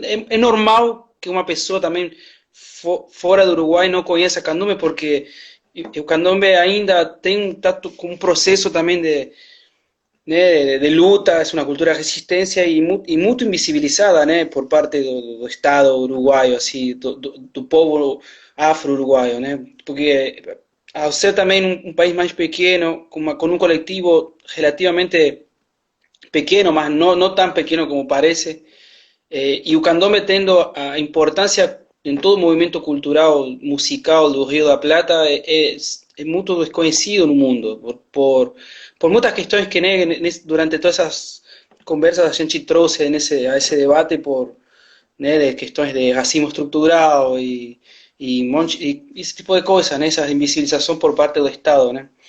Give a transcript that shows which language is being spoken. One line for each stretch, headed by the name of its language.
Portuguese: é normal que uma pessoa também fora do Uruguai não conheça candombe, porque o candombe ainda tem um processo também de luta,
Spanish: es una cultura de resistencia y muy invisibilizada, ¿no? Por parte del Estado uruguayo, así,
Portuguese: do povo afro-uruguayo,
Spanish: ¿no? Porque al ser también un país más pequeño, con un colectivo relativamente pequeño, más no tan pequeño como parece,
Portuguese: y o candombe tendo a importância em todo o movimento cultural, musical do Rio da Plata, é muito desconhecido no mundo, por muitas questões que durante todas essas conversas a gente trouxe a esse debate de questões de racismo estrutural e esse tipo de coisas, essa invisibilização por parte do Estado.